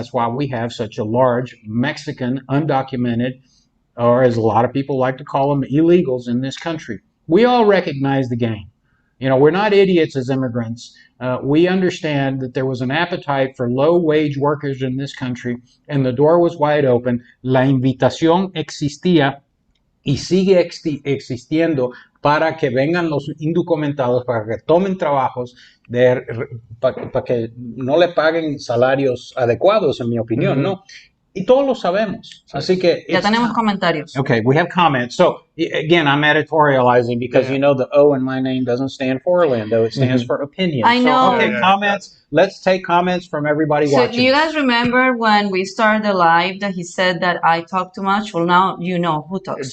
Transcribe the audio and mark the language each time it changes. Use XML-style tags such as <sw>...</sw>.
<en>That's why we have such a large Mexican undocumented, or as a lot of people like to call them, illegals in this country. We all recognize the game. We're not idiots as immigrants. We understand that there was an appetite for low-wage workers in this country, and the door was wide open.</en> <es>La invitación existía y sigue existiendo para que vengan los indocumentados, para que tomen trabajos, para que no le paguen salarios adecuados, en mi opinión, Mm-hmm. ¿no? Y todos lo sabemos. Así que Ya tenemos comentarios.</es> <en>Okay, we have comments. So again, I'm editorializing because the O in my name doesn't stand for Orlando; it stands for opinion. I know. So, okay, comments. Let's take comments from everybody So watching. do you guys remember when we started the live that he said that I talk too much? Well, now you know who talks It's</en>